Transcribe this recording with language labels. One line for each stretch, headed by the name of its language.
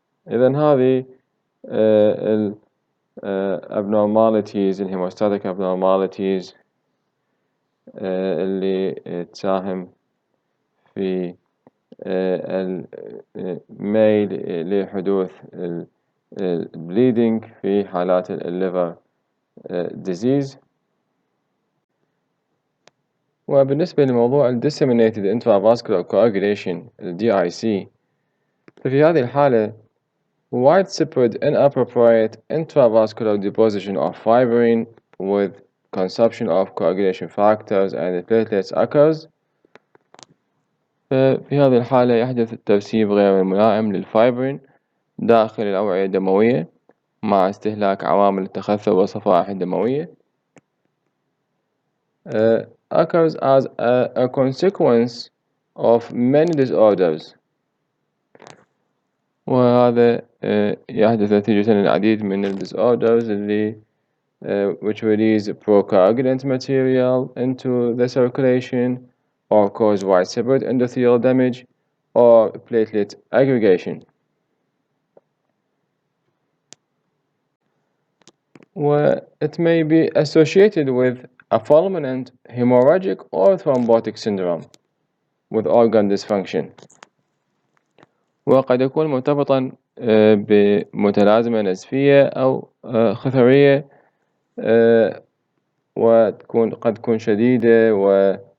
Arabic: إذن هذه ال abnormalities الهيموستاتيك abnormalities اللي تساهم في الميل لحدوث البليدنج في حالات الليفر disease. وبالنسبة لموضوع
English: Disseminated intravascular coagulation DIC،
Arabic: ففي هذه الحالة
English: widespread inappropriate intravascular deposition of fibrin with consumption of coagulation factors and platelets occurs.
Arabic: في هذه الحالة يحدث الترسيب غير الملائم للفايبرين داخل الأوعية الدموية مع استهلاك عوامل التخثر والصفائح الدموية.
English: Occurs as a consequence of many disorders،
Arabic: وهذا يحدث نتيجة للعديد من
English: disorders اللي which release procoagulant material into the circulation or cause widespread endothelial damage or platelet aggregation. It may be associated with a fulminant hemorrhagic or thrombotic syndrome with organ dysfunction،
Arabic: وقد يكون مرتبطا بمتلازمة نزفية أو خثرية، قد تكون شديدة و